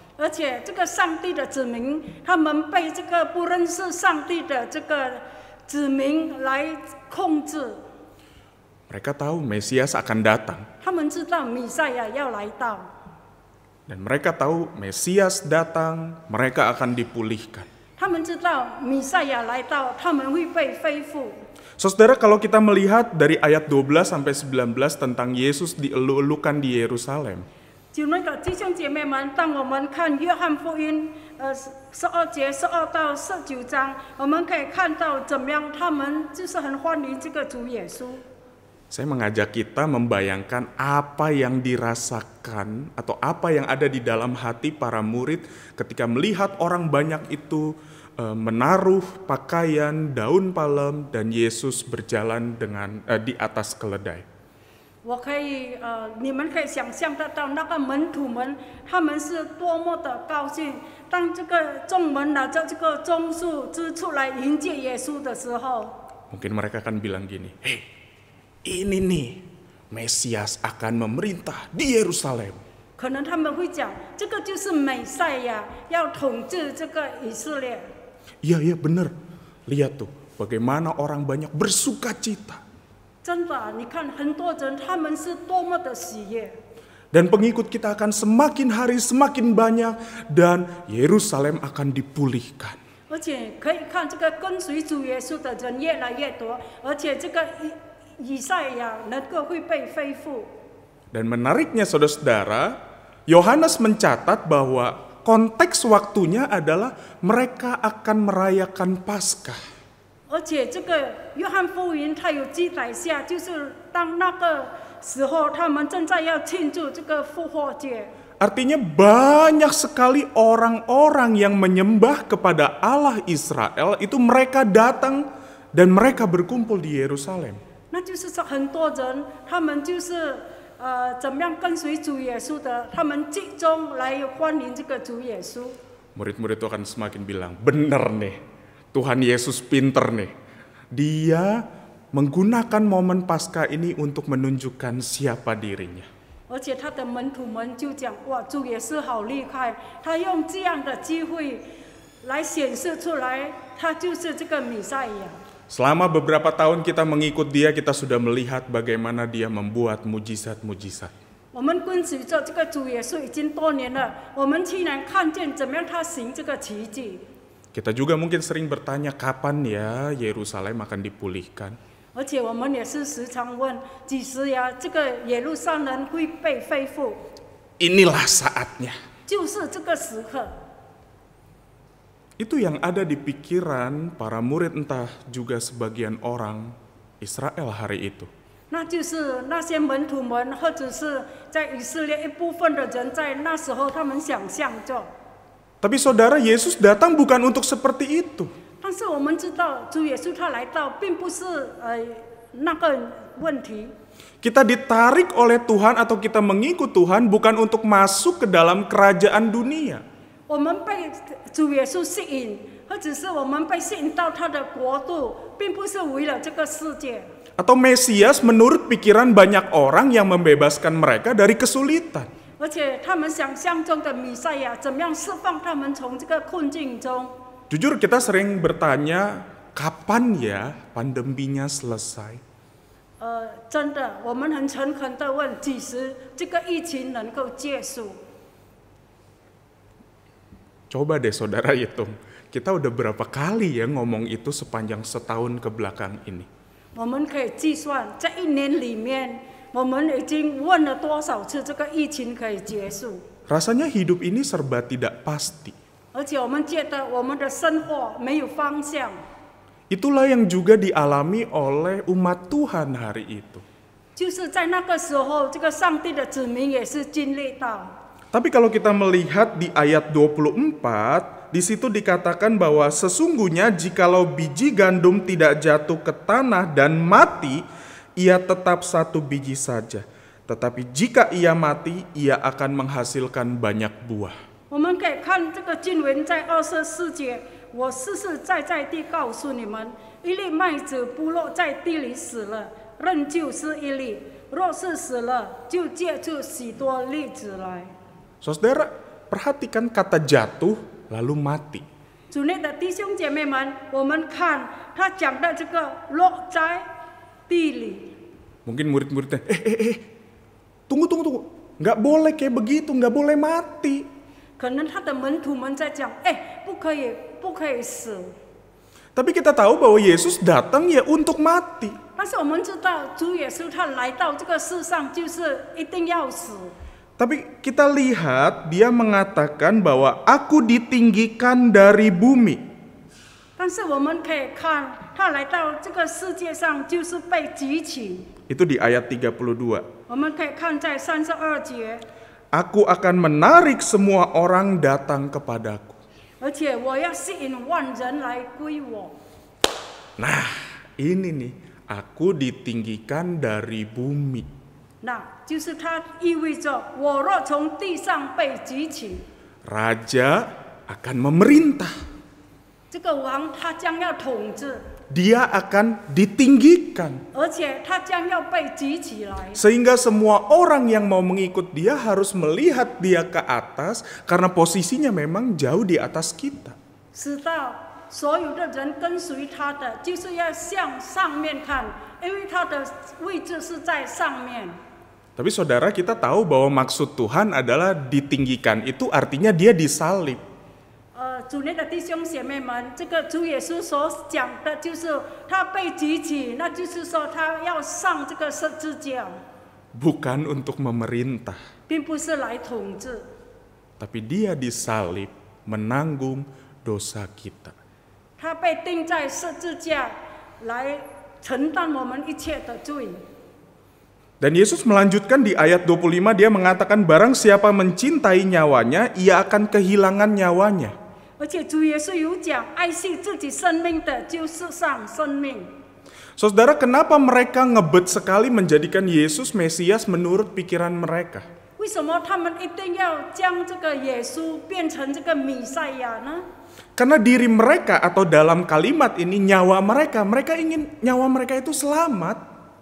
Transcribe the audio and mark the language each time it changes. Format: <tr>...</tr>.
<zh>而且这个上帝的子民，他们被这个不认识上帝的这个子民来控制。</zh> <id>Mereka tahu Mesias akan datang.</id> <zh>他们知道弥赛亚要来到，</zh> <id>Dan mereka tahu Mesias datang, mereka akan dipulihkan.</id> <zh>他们知道弥赛亚来到，他们会被恢复。</zh> <id>Saudara, kalau kita melihat dari ayat 12 sampai 19 tentang Yesus dielu-elukan di Yerusalem,</id> <zh>就那个弟兄姐妹们，当我们看约翰福音12节12到19章，我们可以看到怎么样，他们就是很欢迎这个主耶稣。</zh> <id>saya mengajak kita membayangkan apa yang dirasakan atau apa yang ada di dalam hati para murid ketika melihat orang banyak itu menaruh pakaian daun palem dan Yesus berjalan di atas keledai.</id> <zh>我可以你们可以想象得到那个门徒们，他们是多么的高兴。当这个众门拿着这个棕树枝出来迎接耶稣的时候，</zh> <id>Mungkin mereka akan bilang gini, "Hei, ini nih Mesias akan memerintah di Yerusalem."</id> <zh>可能他们会讲，这个就是美赛亚要统治这个以色列。</zh> <id>Iya, benar. Lihat tuh, bagaimana orang banyak bersuka cita.</id> <zh>真的，你看很多人他们是多么的喜悦。</zh> <id>Dan pengikut kita akan semakin hari semakin banyak dan Yerusalem akan dipulihkan.</id> <zh>而且可以看这个跟随主耶稣的人越来越多，而且这个以赛亚能够会被恢复。</zh> <id>Dan menariknya saudara-saudara, Yohanes mencatat bahwa konteks waktunya adalah mereka akan merayakan Paskah.</id> <zh>而且这个约翰福音它有记载下，就是当那个时候，他们正在要庆祝这个复活节。</zh> <id>Artinya banyak sekali orang-orang yang menyembah kepada Allah Israel itu mereka datang dan mereka berkumpul di Yerusalem.</id> <zh>那就是说很多人，他们就是怎么样跟随主耶稣的，他们集中来欢迎这个主耶稣。</zh> <id>Murid-murid itu akan semakin bilang, benar nih, Tuhan Yesus pinter nih. Dia menggunakan momen Paskah ini untuk menunjukkan siapa dirinya.</id> <zh>而且他的门徒们就讲：“哇，主耶稣好厉害！他用这样的机会来显示出来，他就是这个弥赛亚。”</zh> <id>Selama beberapa tahun kita mengikut dia, kita sudah melihat bagaimana dia membuat mujizat-mujizat.</id> <zh>我们跟随着这个主耶稣已经多年了，我们竟然看见怎么样他行这个奇迹。</zh> <id>Kita juga mungkin sering bertanya kapan ya Yerusalem akan dipulihkan.</id> <zh>而且我们也是时常问，几时呀？这个耶路撒冷会被恢复？</zh> <id>Inilah saatnya.</id> <zh>就是这个时刻。</zh> <id>Itu yang ada di pikiran para murid entah juga sebagian orang Israel hari itu.</id> <zh>那就是那些门徒们，或者是在以色列一部分的人，在那时候他们想象着。</zh> <id>Tapi saudara, Yesus datang bukan untuk seperti itu.</id> <zh>但是我们知道，主耶稣他来到，并不是那个问题。</zh> <id>Kita ditarik oleh Tuhan atau kita mengikut Tuhan bukan untuk masuk ke dalam kerajaan dunia.</id> <zh>我们被主耶稣吸引，或者是我们被吸引到他的国度，并不是为了这个世界。</zh> <id>Atau Mesias menurut pikiran banyak orang yang membebaskan mereka dari kesulitan.</id> <zh>而且他们想象中的弥赛亚，怎么样释放他们从这个困境中？</zh> <id>Jujur kita sering bertanya, kapan ya pandeminya selesai?</id> <zh>真的，我们很诚恳的问，几时这个疫情能够结束？</zh> <id>Coba deh saudara hitung, kita udah berapa kali ya ngomong itu sepanjang setahun ke belakang ini.</id> <zh>我们可以计算，在一年里面，我们已经问了多少次这个疫情可以结束？</zh> <id>Rasanya hidup ini serba tidak pasti.</id> <zh>而且我们觉得我们的生活没有方向。</zh> <id>Itulah yang juga dialami oleh umat Tuhan hari itu.</id> <zh>就是在那个时候，这个上帝的子民也是经历到。</zh> <id>Tapi kalau kita melihat di ayat 24, di situ dikatakan bahwa sesungguhnya jikalau biji gandum tidak jatuh ke tanah dan mati, ia tetap satu biji saja. Tetapi jika ia mati, ia akan menghasilkan banyak buah.</id> <zh>我们可以看这个经文在24节，我实实在在地告诉你们，一粒麦子不落在地里死了，人就是一粒；若是死了，就结出许多粒子来。</zh> <id>Saudara, perhatikan kata jatuh lalu mati.</id> <zh>主内的弟兄姐妹们，我们看他讲的这个落在地里，</zh> <id>Mungkin murid-muridnya, tunggu. Nggak boleh kayak begitu, nggak boleh mati.</id> <zh>可能他的门徒们在讲，不可以死。</zh> <id>Tapi kita tahu bahwa Yesus datang ya untuk mati.</id> <zh>但是我们知道，主耶稣他来到这个世上，就是一定要死。</zh> <id>Tapi kita lihat dia mengatakan bahwa aku ditinggikan dari bumi.</id> <zh>但是我们可以看，他来到这个世界上，就是被举起。</zh> <id>Itu di ayat 32.</id> <zh>我们可以看在32节，</zh> <id>Aku akan menarik semua orang datang kepadaku.</id> <zh>而且我要吸引万人来归我。</zh> <id>Nah, ini nih, aku ditinggikan dari bumi.</id> <zh>那就是它意味着，我若从地上被举起，</zh> <id>Raja akan memerintah.</id> <zh>这个王他将要统治，</zh> <id>Dia akan ditinggikan.</id> <zh>而且他将要被举起来。</zh> <id>Sehingga semua orang yang mau mengikut dia harus melihat dia ke atas karena posisinya memang jauh di atas kita.</id> <zh>使到所有的人跟随他的，就是要向上面看，因为他的位置是在上面。</zh> <id>Tapi saudara, kita tahu bahwa maksud Tuhan adalah ditinggikan, itu artinya dia disalib.</id> <zh>主内的弟兄姐妹们，这个主耶稣所讲的就是他被举起，那就是说他要上这个十字架，</zh> <id>Bukan untuk memerintah,</id> <zh>并不是来统治，</zh> <id>tapi dia disalib menanggung dosa kita.</id> <zh>他被钉在十字架来承担我们一切的罪。</zh> <id>Dan Yesus melanjutkan di ayat 25, dia mengatakan barang siapa mencintai nyawanya, ia akan kehilangan nyawanya.</id> <zh>而且主耶稣有讲，爱惜自己生命的，就世上生命。</zh> <id>Saudara, kenapa mereka ngebet sekali menjadikan Yesus Mesias menurut pikiran mereka?</id> <zh>为什么他们一定要将这个耶稣变成这个弥赛亚呢？</zh> <id>Karena diri mereka atau dalam kalimat ini nyawa mereka ingin nyawa mereka itu selamat.</id>